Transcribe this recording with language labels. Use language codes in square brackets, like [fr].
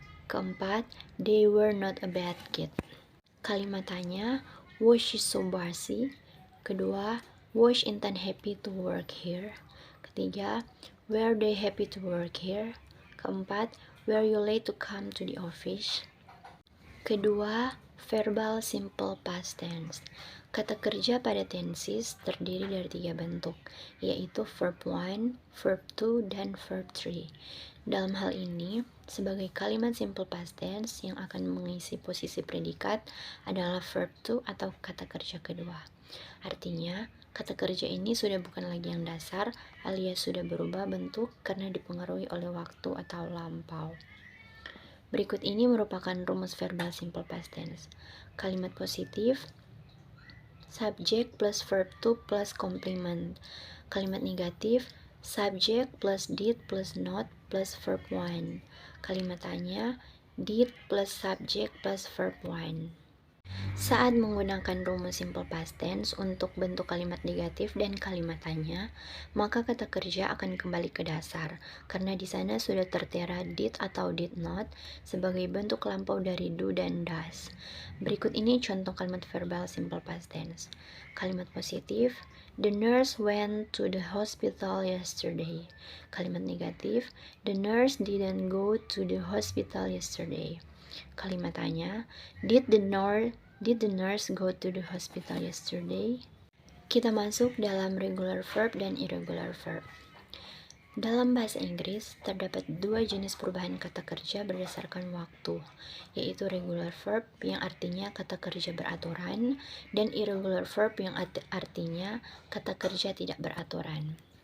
[en] Keempat, they were not a bad kid. [id] Kalimat tanya, [en] was she so bossy? Kedua, was Intan happy to work here? Ketiga, were they happy to work here? Keempat, were you late to come to the office? [id] Kedua, verbal simple past tense. Kata kerja pada tenses terdiri dari 3 bentuk, yaitu verb 1, verb 2, dan verb 3. Dalam hal ini, sebagai kalimat simple past tense yang akan mengisi posisi predikat adalah verb 2 atau kata kerja kedua. Artinya, kata kerja ini sudah bukan lagi yang dasar alias sudah berubah bentuk karena dipengaruhi oleh waktu atau lampau. Berikut ini merupakan rumus verbal simple past tense. Kalimat positif, subject plus verb to plus complement. Kalimat negatif, subject plus did plus not plus verb 1. Kalimat tanya, did plus subject plus verb 1. Saat menggunakan rumus simple past tense untuk bentuk kalimat negatif dan kalimat tanya, maka kata kerja akan kembali ke dasar, karena di sana sudah tertera did atau did not sebagai bentuk lampau dari do dan does. Berikut ini contoh kalimat verbal simple past tense. Kalimat positif, [en] the nurse went to the hospital yesterday. [id] Kalimat negatif, [en] the nurse didn't go to the hospital yesterday. [id] Kalimat tanya, [en] Did the nurse go to the hospital yesterday? [id] Kita masuk dalam regular verb dan irregular verb. Dalam bahasa Inggris, terdapat 2 jenis perubahan kata kerja berdasarkan waktu, yaitu regular verb yang artinya kata kerja beraturan, dan irregular verb yang artinya kata kerja tidak beraturan.